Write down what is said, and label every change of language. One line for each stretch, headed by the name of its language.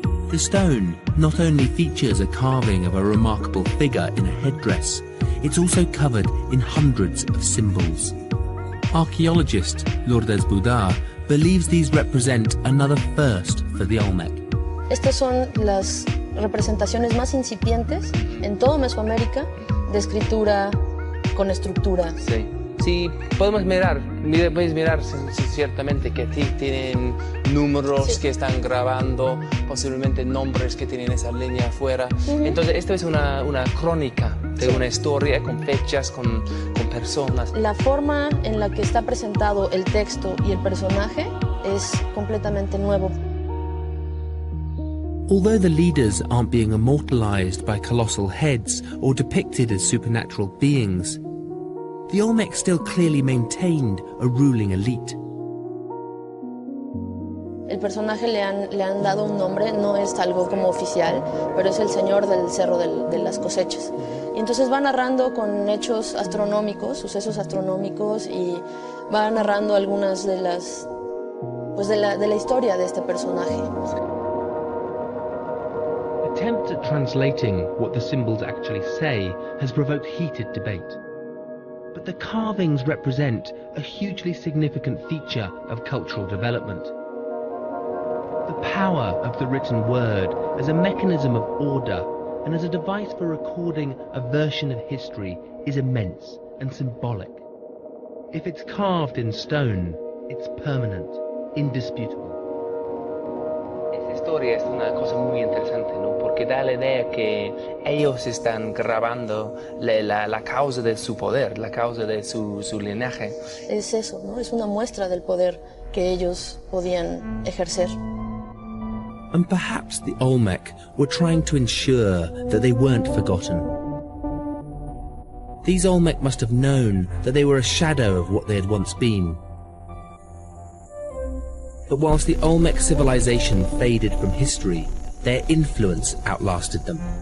English: The stone not only features a carving of a remarkable figure in a headdress, it's also covered in hundreds of symbols. Archaeologist Lourdes Budar believes these represent another first for the Olmec.
Spanish: Estas son las representaciones más incipientes en todo Mesoamérica de escritura con estructura. Sí, sí, podemos puedes mirar ciertamente que sí tienen números Sí. que están grabando, posiblemente nombres que tienen esa línea afuera. Entonces, esto es una crónica de una historia con fechas, con personas. La forma en la que está presentado el texto y el personaje es completamente nuevo.
English: Although the leaders aren't being immortalized by colossal heads or depicted as supernatural beings, the Olmec still clearly maintained a ruling elite.
Spanish: El personaje le han dado un nombre, no es algo como oficial, pero es el señor del cerro de las cosechas. Y entonces va narrando con hechos astronómicos, sucesos astronómicos, y va narrando algunas de las, pues de la historia de este personaje.
English: Attempt at translating what the symbols actually say has provoked heated debate. But the carvings represent a hugely significant feature of cultural development. The power of the written word as a mechanism of order and as a device for recording a version of history is immense and symbolic. If it's carved in stone, it's permanent, indisputable.
Spanish: Esta historia es una cosa muy interesante, ¿no? Porque da la idea que ellos están grabando la causa de su poder, la causa de su linaje. Es eso, ¿no? Es una muestra del poder que ellos podían ejercer.
English: And perhaps the Olmec were trying to ensure that they weren't forgotten. These Olmec must have known that they were a shadow of what they had once been. But whilst the Olmec civilization faded from history, their influence outlasted them.